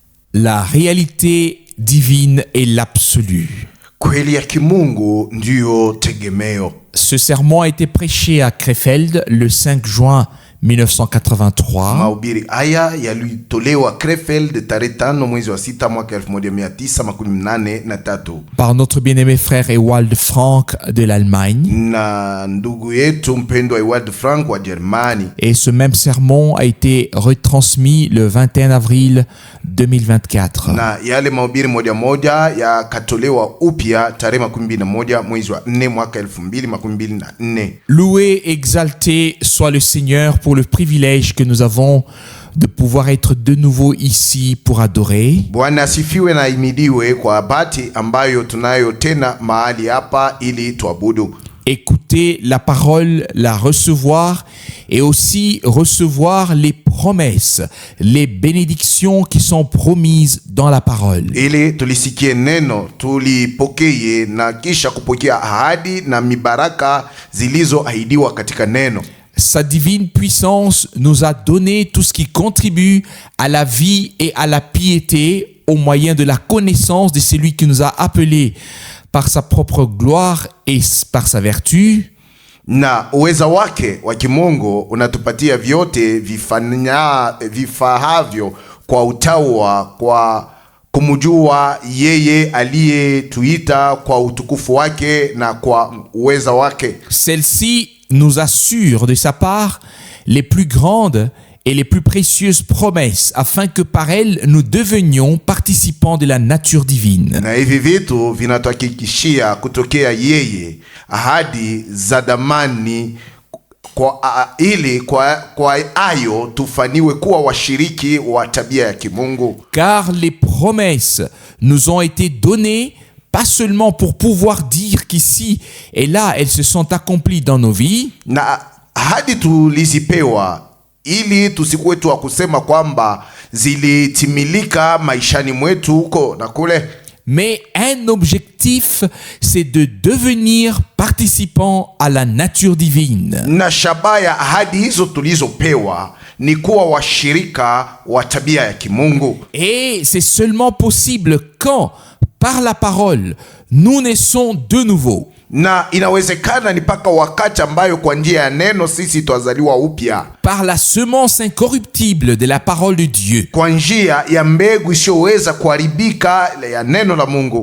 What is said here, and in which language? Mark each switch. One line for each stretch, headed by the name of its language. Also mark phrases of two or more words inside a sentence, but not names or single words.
French: La réalité divine est l'absolu.
Swahili: Kweli ya kimungu ndiyo tegemeo.
French: Ce sermon a été prêché à Krefeld le 5 juin 1983.
Swahili: Mahubiri haya yalitolewa Krefeld tarehe 5 mwezi wa 6 mwaka 1983
French: par notre bien-aimé frère Ewald Frank de l'Allemagne.
Swahili: na ndugu yetu mpendwa Ewald Frank wa Germani.
French: Et ce même sermon a été retransmis le 21 avril 2024.
Swahili: Na yale mahubiri moja yakatolewa upya tarehe 21 mwezi wa 4 mwaka 2024.
French: Loué, exalté soit le Seigneur pour le privilège que nous avons de pouvoir être de nouveau ici pour adorer.
Swahili: Bwana asifiwe na imidiwe kwa bahati ambayo tunayo tena mahali hapa ili tuabudu.
French: Écouter la parole, la recevoir et aussi recevoir les promesses, les bénédictions qui sont promises dans la parole.
Swahili: Ili tulisikie neno, tulipokee na kisha kupokea ahadi na mibaraka zilizoahidiwa katika neno.
French: Sa divine puissance nous a donné tout ce qui contribue à la vie et à la piété au moyen de la connaissance de celui qui nous a appelés par sa propre gloire et par sa vertu.
Swahili: Na uweza wake wa kimungu unatupatia vyote vifahavyo kwa utawa, kwa kumjua yeye aliyetuita kwa utukufu wake na kwa uweza wake.
French: Celle-ci nous assure de sa part les plus grandes et les plus précieuses promesses afin que par elles nous devenions participants de la nature divine.
Swahili: Na hivi vitu vinatuhakikishia kutokea yeye ahadi za damani kwa ayo tufaniwe kuwa washiriki wa tabia ya kimungu.
French: Car les promesses nous ont été données pas seulement pour pouvoir dire qu'ici et là elles se sont accomplies dans nos vies.
Swahili: Na ahadi tulizipewa ili tusikuwe tu kusema kwamba zilitimilika maishani mwetu huko na kule.
French: Mais un objectif, c'est de devenir participant à la nature divine.
Swahili: Na shabaha ya ahadi hizo tulizopewa ni kuwa washirika wa tabia ya kimungu.
French: Et c'est seulement possible quand, par la parole, nous naissons de nouveau.
Swahili: Na inawezekana ni paka wakati ambayo kwa njia ya neno sisi twazaliwa upya.
French: Par la semence incorruptible de la parole de Dieu.
Swahili: Kwa njia ya mbegu isiyoweza kuharibika ya neno la Mungu.